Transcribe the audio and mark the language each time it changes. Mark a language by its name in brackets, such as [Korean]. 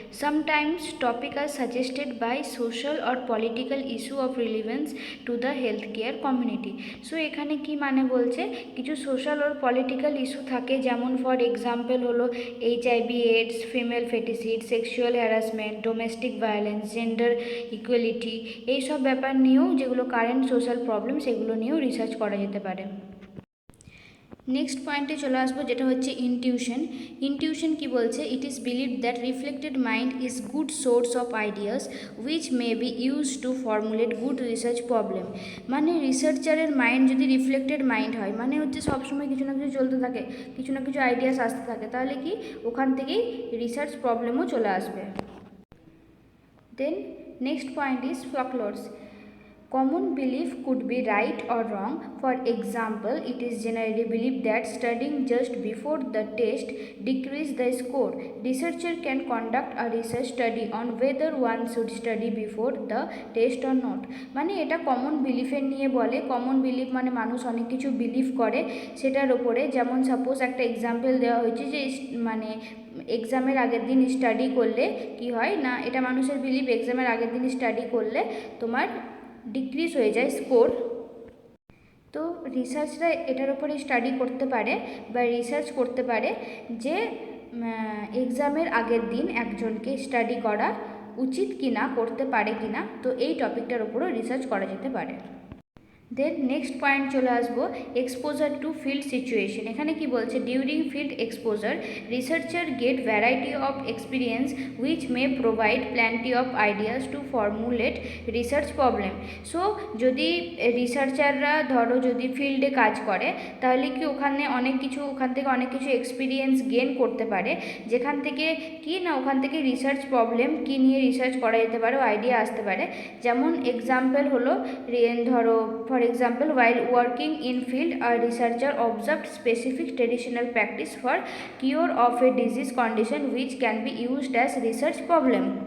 [English] Sometimes topics are suggested by social or political issue of relevance to the healthcare community. [Bangla] So এখানে কি মানে বলছে, কিছু social আর political issue থাকে, যেমন ফর এক্সাম্পল হলো HIV AIDS, female ফেটিসিড, sexual harassment, domestic violence, gender equality, এইসব ব্যাপার নিয়েও, যেগুলো কারেন্ট সোশ্যাল প্রবলেম, সেগুলো নিয়েও রিসার্চ করা যেতে পারে। নেক্সট পয়েন্টে চলে আসবো, যেটা হচ্ছে ইনটিউশন। ইনটিউশন কি বলছে, [English] It is believe that reflected mind is good source of ideas which may be use to formulate good research problem. [Bangla] মানে রিসার্চারের মাইন্ড যদি রিফ্লেক্টেড মাইন্ড হয়, মানে হচ্ছে সবসময় কিছু না কিছু চলতে থাকে, কিছু না কিছু আইডিয়াস আসতে থাকে, তাহলে কি ওখান থেকেই রিসার্চ প্রবলেমও চলে আসবে। [English] Then next point is folklores. Common belief could be right or wrong. For example, it is generally believed that studying just before the test decreases the score. Researcher can conduct a research study on whether one should study before the test or not. [Bangla] মানে এটা common বিলিফের নিয়ে বলে। Common belief মানে মানুষ অনেক কিছু believe করে সেটার ওপরে। যেমন সাপোজ একটা এক্সাম্পল দেওয়া হয়েছে যে মানে এক্সামের আগের দিন স্টাডি করলে কি হয় না, এটা মানুষের বিলিভ, এক্সামের আগের দিন স্টাডি করলে তোমার ডিক্রিজ হয়ে যায় স্কোর। তো রিসার্চরা এটার উপরে স্টাডি করতে পারে বা রিসার্চ করতে পারে যে এক্সামের আগের দিন একজনকে স্টাডি করা উচিত কি না, করতে পারে কি না, তো এই টপিকটার উপরও রিসার্চ করা যেতে পারে। [English] then next point [Bangla] চলে আসবো [English] Exposure to field situation. [Bangla] এখানে কি বলছে, [English] During field exposure researcher get variety of experience which may provide plenty of ideas to formulate research problem. [Bangla] So যদি রিসার্চাররা ধরো যদি ফিল্ডে কাজ করে, তাহলে কি ওখানে ওখান থেকে অনেক কিছু এক্সপিরিয়েন্স গেন করতে পারে, যেখান থেকে কি না ওখান থেকে রিসার্চ প্রবলেম কি নিয়ে রিসার্চ করা যেতে পারে, আইডিয়া আসতে পারে। যেমন এক্সাম্পল হলো ধরো [English] For example, while working in field, a researcher observed specific traditional practice for cure of a disease condition which can be used as research problem.